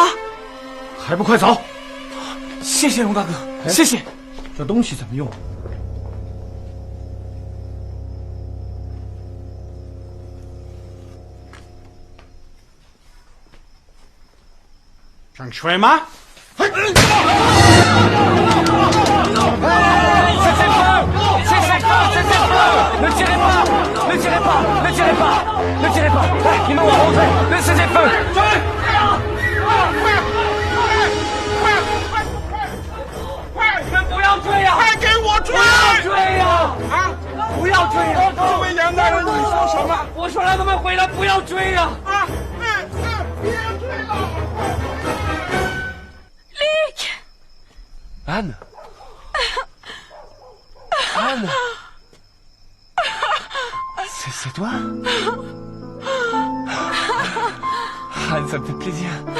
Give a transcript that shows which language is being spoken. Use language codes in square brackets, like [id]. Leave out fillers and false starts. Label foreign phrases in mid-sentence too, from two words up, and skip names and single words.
[zh] 还不快走！谢谢龙大哥，谢谢。这东西怎么用？想吹吗？ [fr] Ne tirez pas! Ne tirez pas! Ne tirez pas! Ne tirez pas! Ils m'ont rentré! Ne cessez feu! [zh] 你们不要追呀！快给我追！不要追呀！啊！不要追呀！这位杨大人，你说什么？我说让他们回来，不要追呀！啊！别追了 [fr] Luc! Anne! C'est toi Anne, ça me fait plaisir.